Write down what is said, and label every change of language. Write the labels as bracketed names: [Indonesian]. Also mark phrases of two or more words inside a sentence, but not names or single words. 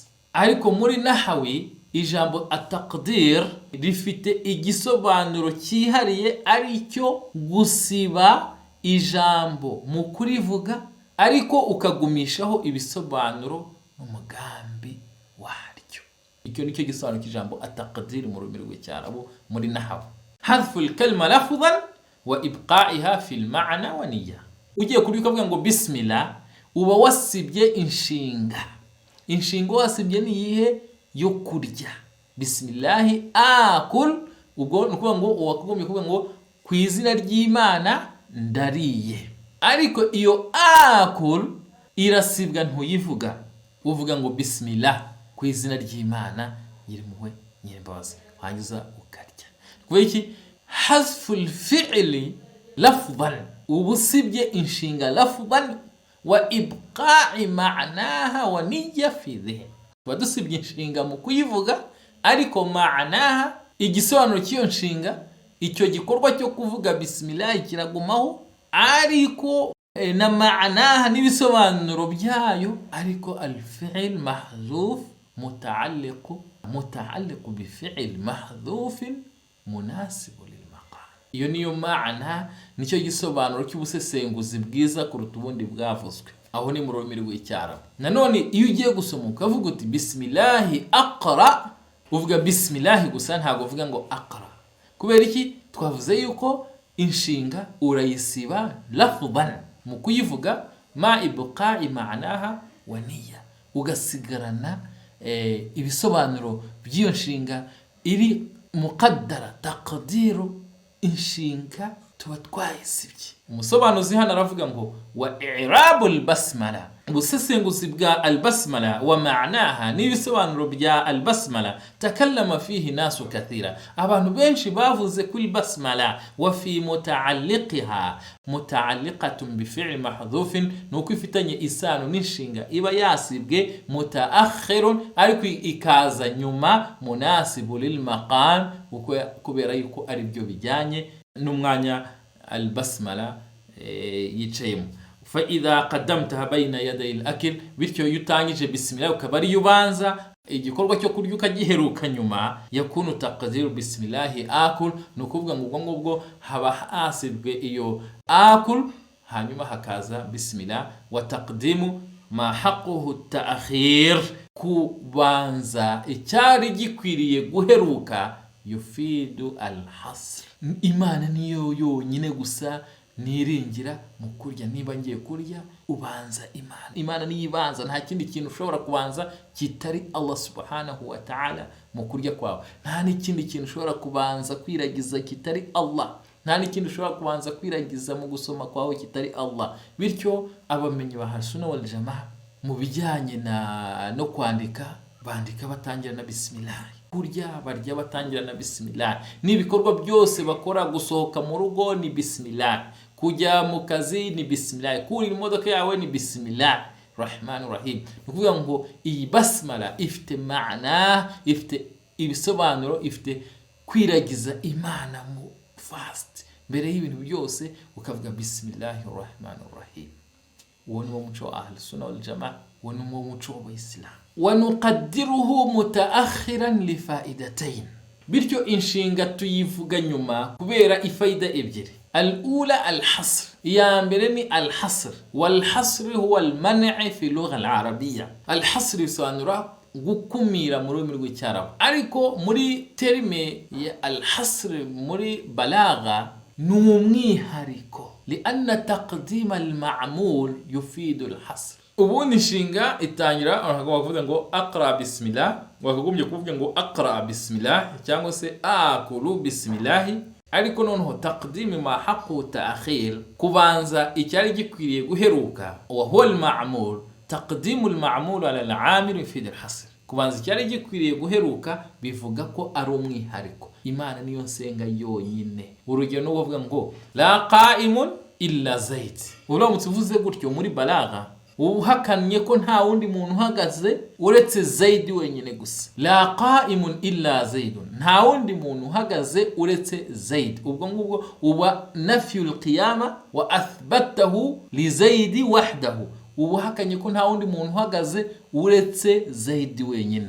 [Kinyarwanda] Ariko muri nahawi ijambo at-taqdir rifite igisobanuro cyihariye, ari cyo gusiba ijambo mu kurivuga ariko ukagumishaho ibisobanuro n'umugambi waryo. Icyo nicyo gisobanuro cy'ijambo at-taqdir mu rurimi rw'icyarabu muri nahawi. [Arabic] حذف الكلمة لفظا وإبقائها في المعنى والنية. [Kinyarwanda] Ugiye kuvuga ngo bismillah, uba wasibye inshinga. Inshinga wasibye ni iyihe? Yo kurya. [Arabic] بسم الله آكل [Kinyarwanda] ubwo nukuvuga ngo wakagombye kuvuga ngo ku izina ry'Imana ndariye. Ariko iyo akul irasibwa ntuyivuga, uvuga ngo bismillah ku izina ry'Imana nyirimpuhwe nyirimbabazi, hanyuza ukarya. Kubera iki? [Arabic] حذف الفعل لفظا, [Kinyarwanda] ubusibye inshinga [Arabic] لفظا وإبقاء معناها والنية في الذهن. [Kinyarwanda] Badusibye inshinga mu kuyivuga, ariko ma'naha igisobanuro cy'iyo nshinga, icyo gikorwa cyo kuvuga bismillah kiragumaho, ariko na ma'naha n'ibisobanuro byayo, ariko [Arabic] الفعل محذوف متعلق بفعل محذوف مناسب للمقام. [Kinyarwanda] Iyo niyo ma'na, nicyo gisobanuro cy'ubusesenguzi bwiza kuruta ubundi bwavuzwe. Aho ni mu rurimi rw'icyarabu. Nanone iyo ugiye gusoma ukavuga uti [Arabic] بسم الله أقرأ, [Kinyarwanda] uvuga bismillah gusa, ntabwo uvuga ngo aqra. Kubera iki? Twavuze yuko inshinga urayisiba lafdhan mu kuyivuga, [Arabic] مع إبقاء معناها والنية, [Kinyarwanda] ugasigarana ibisobanuro by'iyo nshinga iri [Arabic] مقدرة تقدير [Kinyarwanda] inshinga tuba twayisibye. Umusobanuzi hano aravuga ngo [Arabic] وإعراب البسملة, [Kinyarwanda] ubusesenguzi bwa [Arabic] البسملة ومعناها [Kinyarwanda] n'ibisobanuro bya [Arabic] البسملة تكلم فيه ناس كثير, [Kinyarwanda] abantu benshi bavuze kuri basmala. [Arabic] وفي متعلقها متعلقة بفعل محذوف, [Kinyarwanda] nuko ifitanye isano n'inshinga iba yasibwe, mutaakhirun, ariko ikaza nyuma, [Arabic] مناسب للمقام, [Kinyarwanda] kubera yuko ari byo bijyanye n'umwanya al-basmala yicayemo. [Arabic] فإذا قدمتها بين يدي الأكل, [Kinyarwanda] bityo yutangije bismillah ukaba ari yubanza igikorwa cyo kurya ukagiheruka nyuma, [Arabic] يكون تقديره بسم الله آكل, [Kinyarwanda] nukuvuga ngo ubwo ngubwo haba hasibwe iyo akul, hanyuma hakaza bismillah. [Arabic] وتقديم ما حقه التأخير, [Kinyarwanda] kubanza icyari gikwiriye guheruka, [Arabic] يفيد الحصر. [Kinyarwanda] Imana niyo yonyine gusa niringira mu kurya. Niba ngiye kurya, ubanza Imana. Imana niyo ibanza, nta kindi kintu ushobora kubanza kitari [Arabic] الله سبحانه وتعالى [Kinyarwanda] mu kurya kwawe. Nta n'ikindi kintu ushobora kubanza kwiragiza kitari Allah. Nta n'ikindi ushobora kubanza kwiragiza mu gusoma kwawe kitari Allah. Bityo abamenyi ba Ahlussunna wal Jamaa mu bijyanye no kwandika, bandika batangira na bismillah. Kurya barya batangira na bismillah. N'ibikorwa byose bakora, gusohoka mu rugo ni bismillah, kujya mu kazi ni bismillah, kurira imodoka yawe ni [Arabic] بسم الله الرحمن الرحيم. [Kinyarwanda] Nukuvuga ngo iyi basmala ifite ma'na, ifite ibisobanuro, ifite kwiragiza Imana mu fast mbere y'ibintu byose, ukavuga [Arabic] بسم الله الرحمن الرحيم. [Kinyarwanda] Uwo ni umuco wa Ahlussunna wal Jamaa, uwo ni umuco w'Islam. [Arabic] ونقدره متأخرا لفائدتين, [Kinyarwanda] bityo inshinga tuyivuga nyuma kubera ifaida ebyiri. [Arabic] الأولى الحصر, [Kinyarwanda] ya mbere ni [Arabic] الحصر والحصر هو المنع في اللغة العربية. [Kinyarwanda] Al-hasr bisobanura gukumira mu rurimi rw'icyarabu, ariko muri terme ya al-hasr muri balagha ni umwihariko, [Arabic] لأن تقديم المعمول يفيد الحصر. [Kinyarwanda] Ubundi inshinga itangira bakavuga ngo [Arabic] أقرأ بسم الله, [Kinyarwanda] bakagombye kuvuga ngo [Arabic] أقرأ بسم الله [Kinyarwanda] cyangwa se [Arabic] آكل بسم الله, [Kinyarwanda] ariko noneho [Arabic] تقديم ما حقه التأخير, [Kinyarwanda] kubanza icyari gikwiriye guheruka, [Arabic] وهو المعمول تقديم المعمول على العامل في الحصر, [Kinyarwanda] kubanza icyari gikwiriye guheruka bivuga ko ari umwihariko. Imana niyo nsenga yonyine. Urugero no kuvuga ngo [Arabic] لا قائم إلا زيد, [Kinyarwanda] uramutse uvuze gutyo muri balagha uhakanye ko nta wundi muntu uhagaze uretse Zaid wenyine gusa. [Arabic] لا قائم إلا زيد, [Kinyarwanda] nta wundi muntu uhagaze uretse Zaid. Ubwo ngubwo uba [Arabic] نفي القيام وأثبته لزيد وحده, [Kinyarwanda] uba uhakanye ko nta wundi muntu uhagaze uretse Zaid wenyine.